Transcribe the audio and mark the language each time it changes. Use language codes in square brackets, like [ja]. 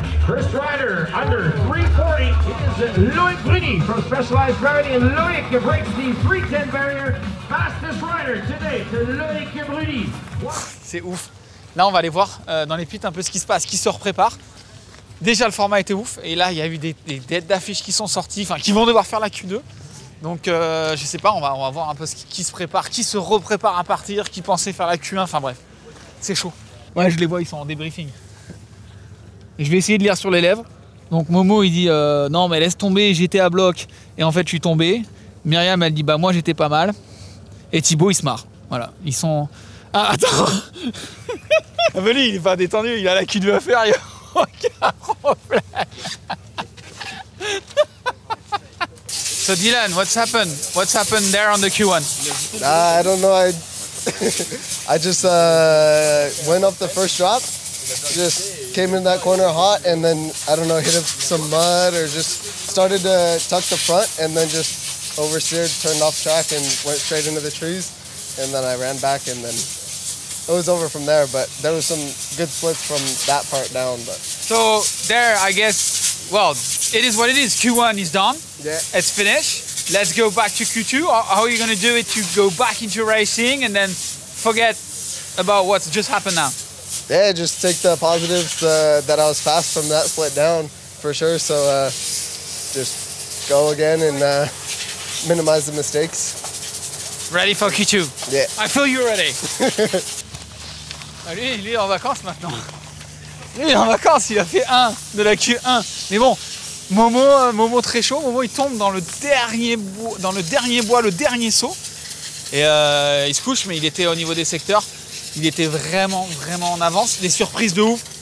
[en] First rider under 340 is Loic Bruni from Specialized Gravity, and Loic breaks the 310 barrier. Fastest rider today to Loic Bruni. [fr] C'est ouf. Là, on va aller voir dans les pits un peu ce qui se passe, qui se reprépare. Déjà, le format était ouf. Et là, il y a eu des têtes d'affiches qui sont sorties, enfin, qui vont devoir faire la Q2. Donc, je sais pas, on va voir un peu qui se prépare, qui se reprépare à partir, qui pensait faire la Q1. Enfin, bref, c'est chaud. Ouais, je les vois, ils sont en débriefing. Et je vais essayer de lire sur les lèvres. Donc, Momo, il dit non, mais laisse tomber, j'étais à bloc. Et en fait, je suis tombé. Myriam, elle dit bah, moi, j'étais pas mal. Et Thibaut, il se marre. Voilà, ils sont. Ah, attends. Ah ben lui, il est pas détendu, il a la Q2 à faire, il n'y a aucun problème. [en] So Dylan, what's happened? What's happened there on the Q1? I don't know. I just went up the first drop, just came in that corner hot, and then I don't know, hit up some mud or just started to tuck the front, and then just oversteered, turned off track, and went straight into the trees. And then I ran back, and then it was over from there. But there was some good splits from that part down. But So there, I guess, well, it is what it is. Q1 is done. yeah, It's finished. Let's go back to Q2. How are you going to do it to go back into racing and then forget about what's just happened now? yeah, just take the positives that I was fast from that split down for sure. So just go again and minimize the mistakes. Ready for Q2? Yeah. I feel you ready. [fr] Lui, il est en vacances maintenant. Lui, il est en vacances, il a fait 1 de la Q1. Mais bon, Momo très chaud. Momo, il tombe dans le dernier bois, le dernier saut. Et il se couche, mais il était au niveau des secteurs. Il était vraiment en avance. Des surprises de ouf.